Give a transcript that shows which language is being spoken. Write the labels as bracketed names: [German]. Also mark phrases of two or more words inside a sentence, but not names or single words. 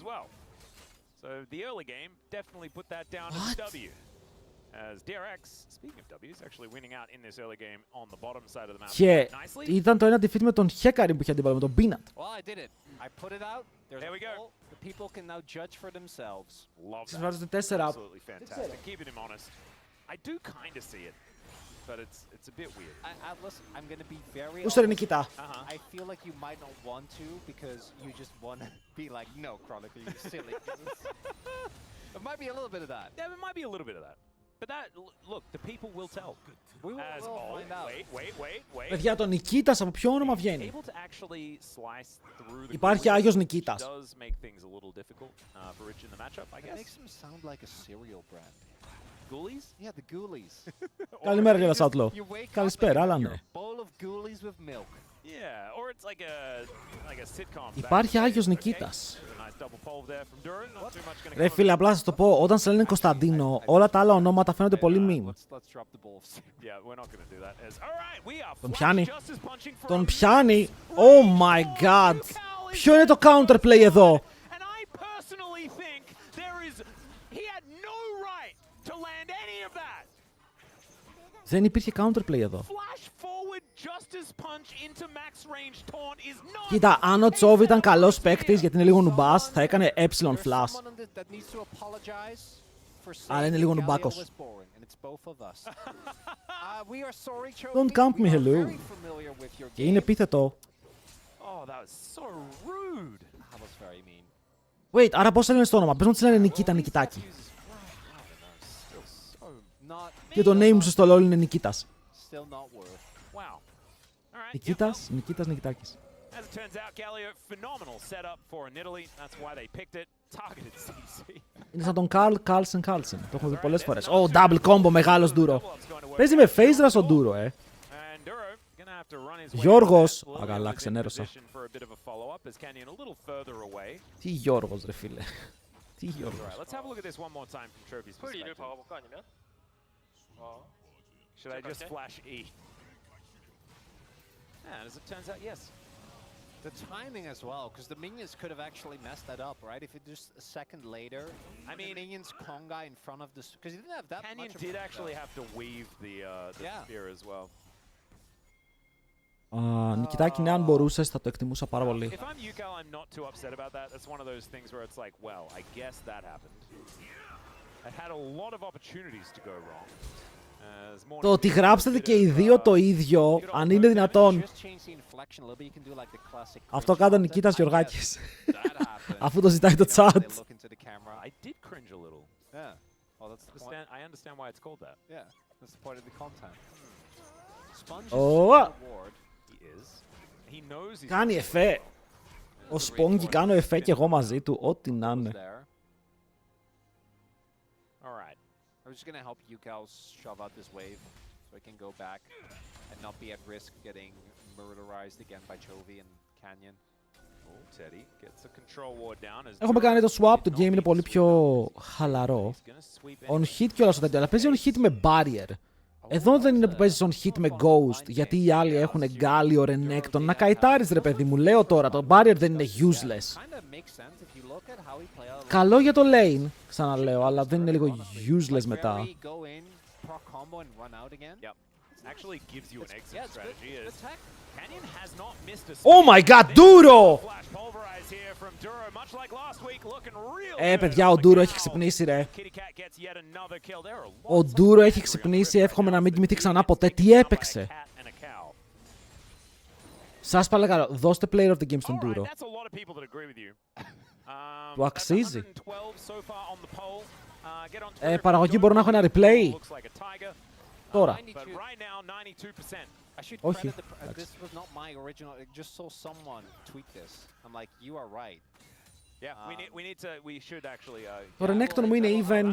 [Greek] Και ήταν το ένα defeat με τον Hecarim που είχε αντίπαλο, με τον Peanut. Συμβάζονται 4. Πού ρε Νικήτα? [English] I feel like you might not want to because you just want to be like, no, Chronicle, you silly. It might be a little bit of that. Yeah, it might be a little bit of that. But that, look, the people will tell. We will find out. Wait. [Greek] Παιδιά, το Νικήτας από ποιο όνομα βγαίνει? Υπάρχει Άγιος Νικήτας. [English] It makes him sound like a cereal brand. Ghoulies? Yeah, the Ghoulies. [Greek] Καλημέρα κύριε Σάτλο. Καλησπέρα, αλλά ναι. Υπάρχει Άγιος Νικήτας. Ρε φίλε, απλά σας το πω, όταν σε λένε Κωνσταντίνο, όλα τα άλλα ονόματα φαίνονται πολύ μιμ. Τον πιάνει. Τον πιάνει. [English] Oh my god. [Greek] Ποιο είναι το counterplay εδώ? Δεν υπήρχε counterplay εδώ. Κοίτα, αν ο Τσόβ ήταν καλός παίκτης γιατί είναι λίγο νουμπάς, θα έκανε [English] epsilon flash. [Greek] Αλλά είναι λίγο νουμπάκος. [English] Don't camp me, hello. [Greek] Και είναι επίθετο. Wait, άρα πώς λένε στο όνομα? Πες μου τι λένε Νικήτα Νικητάκη. Και το name σου στο LoL είναι Νικήτας. Νικήτας, Νικήτας Νικητάκης. Είναι σαν τον Καρλ Κάλσεν Κάλσεν. Το έχουμε δει πολλές φορές. [English] Oh, double combo, [Greek] μεγάλος ντούρο. Παίζει με [English] phase rush [Greek] ο ντούρο, Γιώργος. Αγαλά, ξενέρωσα. Τι Γιώργος, ρε φίλε. Τι Γιώργος. [English] Should I just flash E? And as it turns out, yes. The timing as well, because the minions could have actually messed that up, right? If it just a second later, I mean, the minions conga in front of the, because he didn't have that Canyon much. Did actually have to weave the spear as well. [Greek] Νικητάκι, ναι, αν μπορούσες, θα το εκτιμούσα πάρα πολύ. [English] If I'm Yukal, I'm not too upset about that. That's one of those things where it's like, well, I guess that happened. I had a lot of opportunities to go wrong. [Greek] Το ότι γράψετε και οι δύο το ίδιο, αν είναι δυνατόν. Αυτό κάνει ο Νικήτας Γιωργάκης. Αφού το ζητάει το chat. [English] I did cringe a little. Well, that's the point. I understand why it's called that. Yeah, that's the point of the content. Sponge is Oh. reward. He is. He knows he's [Greek] Κάνει εφέ. Ο Σπόγγι κάνω εφέ και εγώ μαζί του, ό,τι να είναι. [English] There. all right. I'm just gonna help Yukal shove out this wave so I can go back and not be at risk getting murderized again by Chovy and Canyon. Oh, Teddy gets a control ward down as [Greek] Έχουμε κάνει το swap, το game είναι πολύ πιο χαλαρό. [English] he's gonna sweep On hit [Greek] κιόλας τέτοιο, αλλά παίζει [English] on hit [Greek] με barrier. Εδώ δεν είναι που παίζεις [English] on hit [Greek] με ghost, γιατί οι άλλοι έχουν Galio, Renekton. Να καητάρεις ρε παιδί μου, λέω τώρα, το barrier δεν είναι useless. Καλό για το lane, ξαναλέω, αλλά δεν είναι λίγο useless μετά. [English] Yep. Actually gives you an exit strategy as Canyon has not missed a Oh my god, Duro! flash pulverize here from Duro, much like last week, looking real [Greek] Παιδιά, ο Duro έχει ξυπνήσει ρε. [English] Kitty Cat gets yet another kill. There are [Greek] Ο Duro έχει ξυπνήσει, εύχομαι να μην κοιμηθεί ξανά ποτέ. Τι έπαιξε. Σας παρακαλώ, δώστε [English] player of the game [Greek] στον Duro. Του αξίζει. Παραγωγή, μπορώ να έχω ένα replay. Τώρα. Όχι. Το Renekton μου είναι even.